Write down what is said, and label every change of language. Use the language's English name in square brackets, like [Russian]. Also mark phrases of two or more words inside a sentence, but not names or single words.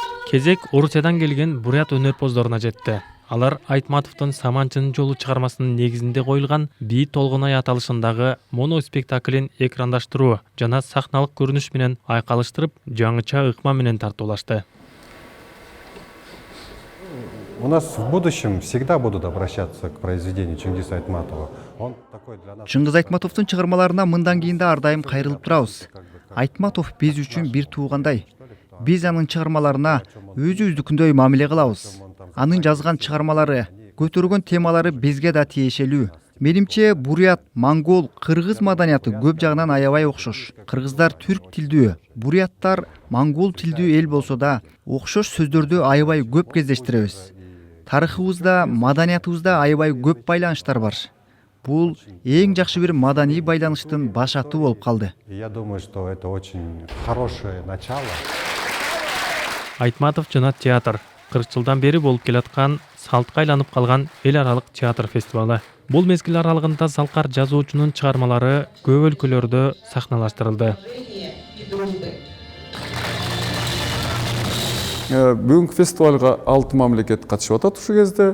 [Kyrgyz] Кезек Орусиядан келген бурят өнерпоздоруна жетти. Алар Айтматовдун Саманчынын жолу чыгармасынын негизинде коюлган «Бий толгунай» аталышындагы моноспектаклин экрандаштыруу жана сахналык көрүнүш менен айкалыштырып, жаңыча ыкма менен тартуулашты. [Russian] У нас в будущем всегда будут обращаться к произведению Чингиза Айтматова. Он такой для нас. [Kyrgyz] Чыңгыз Айтматовдун чыгармаларына мындан кийин да ар дайым кайрылып турабыз. Айтматов биз үчүн бир туугандай. Биз анын чыгармаларына өзүбүздүкүндөй мамиле кылабыз. Анын жазган чыгармалары, көтөргөн темалары бизге да тиешелүү. Менимче бурят, монгол, кыргыз маданияты көп жагынан аябай окшош. Кыргыздар түрк тилдүү, буряттар монгол тилдүү эл болсо да, окшош сөздөрдү аябай көп кездештиребиз. Тарыхыбызда, маданиятыбызда аябай көп байланыштар бар. Бул эң жакшы бир маданий байланыштын башаты болуп калды. [Russian] Я думаю, что это очень хорошее начало. [Kyrgyz] Айтматов жана театр 40 жылдан бери болуп келаткан салтка айланып калган эл аралык театр фестивалы. Бул мезгил аралыгында Залкар жазуучунун чыгармалары көп өлкөлөрдө сахналаштырылды. Бүгүнкү фестивалга 6 мамлекет катышып атат ушул кезде.